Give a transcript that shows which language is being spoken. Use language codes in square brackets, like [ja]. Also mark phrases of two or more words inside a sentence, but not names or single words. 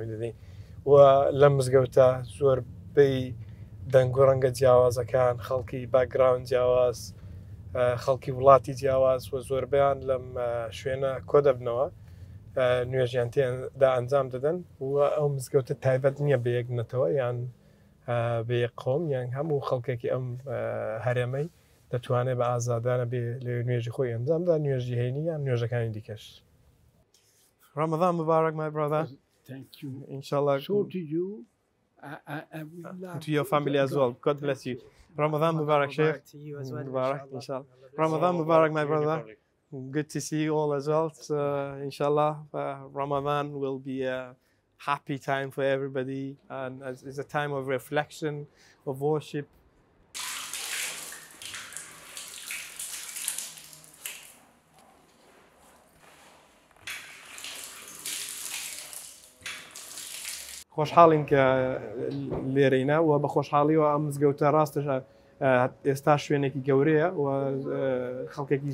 [ckb] دەدەین و لەم مزگەوتە زۆر بەی دەنگ و ڕەنگە جیاوازەکان خەڵکی باگراون جیاواز خەڵکی وڵاتی جیاواز و زۆربیان لەم شوێنە کۆ دەبنەوە نوێژیان تێدا ئەنجام دەدەن و ئەو مزگەوتە تایبەت نییە بە یەک نەتەوە یان بە یەک قۆم یان هەموو خەڵکێکی ئەم هەرێمەی دەتوانێت بە ئازادانە بێ لە نوێژی خۆی ئەنجامدا نوێژی هێنی یان نوێژەکانی دیکەش. [ar] رمضان مبارك, [en] my brother. Thank you. Inshallah. So to you. To your family as well. God bless you. [ar] رمضان مبارك، شيخ. [en] To you as well. [ar] مبارك، إن شاء الله. رمضان مبارك, [en] my brother. Good to see you all as well. So, inshallah, Ramadan will be a happy time for everybody, and it's a time of reflection, of worship. [ckb] خۆشحاڵین کە لێرەینە و بە خۆشحاڵیەوە ئەم مزگەوتە ڕاستش ئێستا شوێنێکی گەورەیە و خەڵکێکی